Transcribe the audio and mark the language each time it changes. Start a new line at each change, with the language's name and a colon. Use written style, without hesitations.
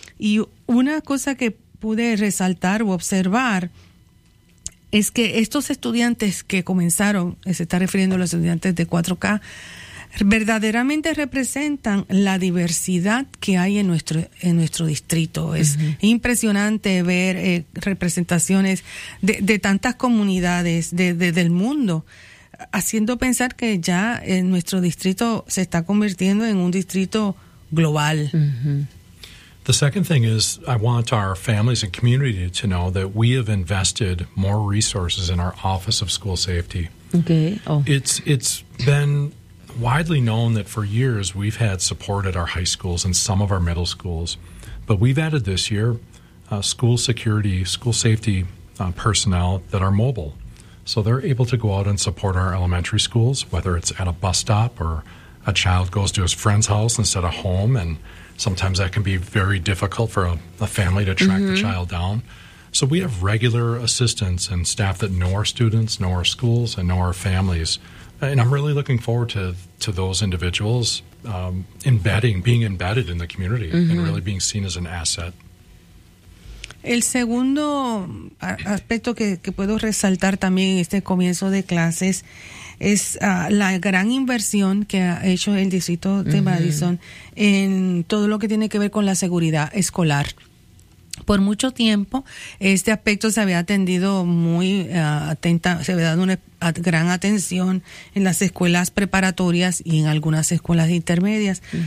Spanish: Y una cosa que pude resaltar o observar es que estos estudiantes que comenzaron, se está refiriendo a los estudiantes de 4K, verdaderamente representan la diversidad que hay en nuestro distrito. Es impresionante ver representaciones de tantas comunidades del mundo, haciendo pensar que ya nuestro distrito se está convirtiendo en un distrito global.
English: The second thing is I want our families and community to know that we have invested more resources in our Office of School Safety. It's been widely known that for years we've had support at our high schools and some of our middle schools, but we've added this year school safety personnel that are mobile. So they're able to go out and support our elementary schools, whether it's at a bus stop or a child goes to his friend's house instead of home, and sometimes that can be very difficult for a family to track the child down. So we have regular assistants and staff that know our students, know our schools, and know our families. And I'm really looking forward to those individuals being embedded in the community and really being seen as an asset.
Spanish: El segundo aspecto que puedo resaltar también en este comienzo de clases es la gran inversión que ha hecho el distrito de Madison en todo lo que tiene que ver con la seguridad escolar. Por mucho tiempo, este aspecto se había atendido muy atenta, se había dado una gran atención en las escuelas preparatorias y en algunas escuelas intermedias.